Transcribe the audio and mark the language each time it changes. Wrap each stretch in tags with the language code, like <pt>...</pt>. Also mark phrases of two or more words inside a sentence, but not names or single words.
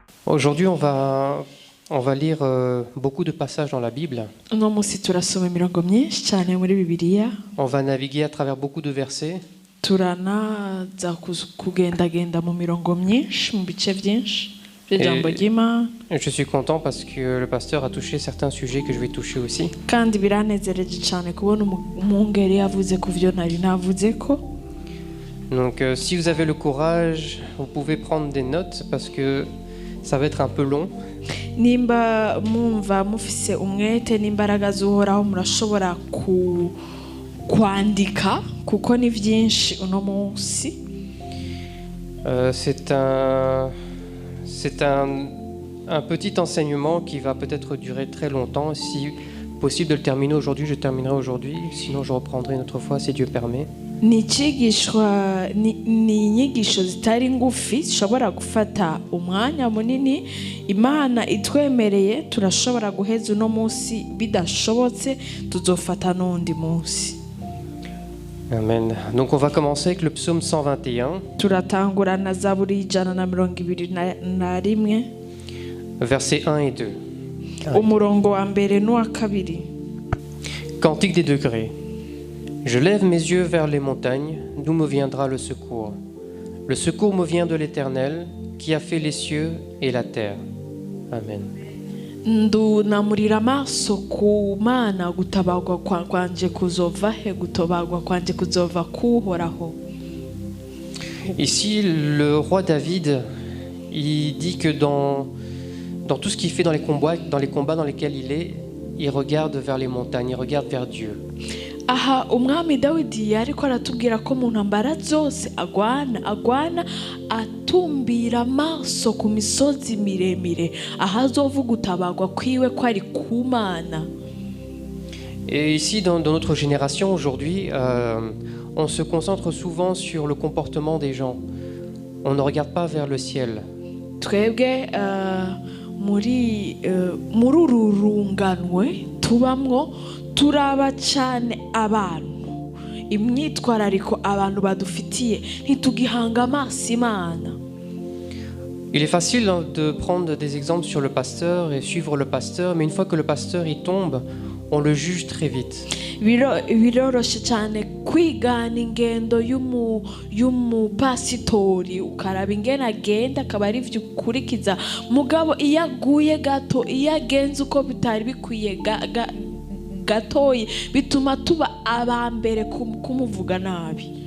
<fr>Aujourd'hui, on va lire beaucoup de passages dans la Bible.</fr> <rn>uno munsi turasoma imirongo myinshi cyane muri bibiliya</rn> <fr>On va naviguer à travers beaucoup de versets.</fr> <rn>turanaza kugendagenda mu mirongo myinshi mu bice byinshi by'ijambo ry'Imana.</rn> <fr>Je suis content parce que le pasteur a touché certains sujets que je vais toucher aussi.</fr> <rn>Kandi biranezereje cyane kubona umwungeri yavuze ku byo nari navuze ko.</rn> <fr>Donc si vous avez le courage, vous pouvez prendre des notes parce que ça va être un peu long.</fr> <rn>Nimba mwumva mufise umwete n'imbaraga z'uhoraho murashobora kwandika kuko ni byinshi uno munsi.</rn> <fr>C'est un petit enseignement qui va peut-être durer très longtemps. Si possible de le terminer aujourd'hui, je terminerai aujourd'hui. Sinon, je reprendrai une autre fois si Dieu permet.</fr> <rn>Ni inyigisho zitari ngufi zishobora gufata umwanya munini. Imana itwemereye turashobora guheza uno munsi, bidashobotse tuzofata n'undi munsi. Amen.</rn> <fr>Donc on va commencer avec le psaume 121.</fr> <rn>Turatangura na Zaburi 121</rn> <fr>versets 1 et 2.</fr> <rn>umurongo wa mbere n'uwa kabiri.</rn> <fr>Cantique des degrés. Je lève mes yeux vers les montagnes, d'où me viendra le secours. Le secours me vient de l'Éternel, qui a fait les cieux et la terre. Amen.</fr> <rn>Ndunamurira amaso ku Mana, gutabagwa kwanje kuzova he, gutabagwa kwanje kuzova kuhoraho.</rn> <fr>Ici, le roi David, il dit que dans tout ce qu'il fait dans les combats dans lesquels il est, il regarde vers les montagnes, il regarde vers Dieu.</fr> <rn>Aha umwami Dawidi ariko aratubwira ko mu ntambara zose agwana atumbira amaso ku misozi miremire, ahazovuga gutabagwa kwiwe ko ari ku Mana.</rn> <fr>Et ici, dans notre génération aujourd'hui, on se concentre souvent sur le comportement des gens. On ne regarde pas vers le ciel.</fr> <rn>Twebwe muri uru runganwe tubamwo turaba cyane abantu, imyitwarariko abantu badufitiye, ntitugihanga amaso Imana.</rn> <fr>Il est facile de prendre des exemples sur le pasteur et suivre le pasteur, mais une fois que le pasteur y tombe, on le juge très vite.</fr> <rn>Biroroshe cyane kwigana ingendo y'umupasitori, ukaraba ingene agenda akaba ari byo ukurikiza. Mugabo iyo aguye gato, iyo agenze uko bitari bikwiye gatoyi, bituma tuba abambere kumuvuga nabi.</rn>